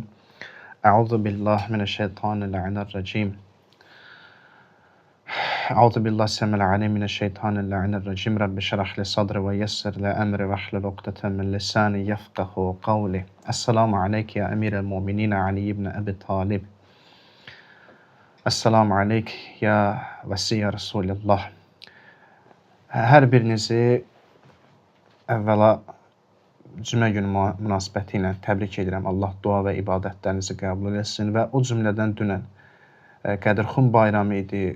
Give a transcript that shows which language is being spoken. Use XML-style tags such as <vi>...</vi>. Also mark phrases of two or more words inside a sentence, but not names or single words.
<ar>أعوذ بالله من الشيطان الرجيم. أعوذ بالله السميع العليم من الشيطان الرجيم. رب اشرح لي صدري ويسر لي أمري واحلل عقدة من لساني يفقهوا قولي. السلام عليك يا أمير المؤمنين علي بن أبي طالب. السلام عليك يا وصي رسول الله.</ar> <az>Hər birinizi əvvəla cümə günü münasibəti ilə təbrik edirəm. Allah dua və ibadətlərinizi qəbul etsin və o cümlədən dünən Qədirxum bayramı idi.</az>